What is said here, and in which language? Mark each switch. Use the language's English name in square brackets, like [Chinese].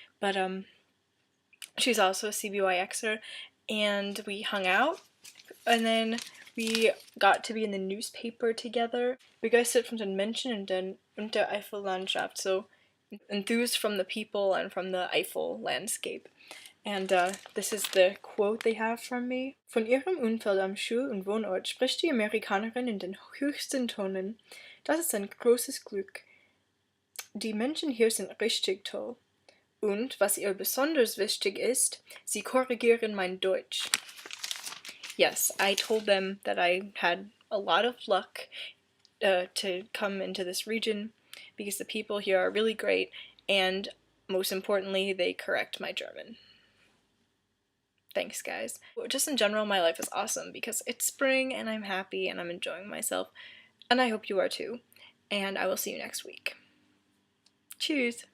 [English] But she's also a CBYXer, and we hung out, and then we got to be in the newspaper together. [German] Begeistert von den Menschen und der Eifellandschaft, [English] so enthused from the people and from the Eifel landscape. And this is the quote they have from me. [German] Von ihrem Unfall am Schul- und Wohnort spricht die Amerikanerin in den höchsten Tonen. Das ist ein großes Glück. Die Menschen hier sind richtig toll. Und was ihr besonders wichtig ist, sie korrigieren mein Deutsch. [English] Yes, I told them that I had a lot of luck to come into this region because the people here are really great, and most importantly, they correct my German. Thanks, guys. Just in general, my life is awesome because it's spring and I'm happy and I'm enjoying myself, and I hope you are too. And I will see you next week. Cheers!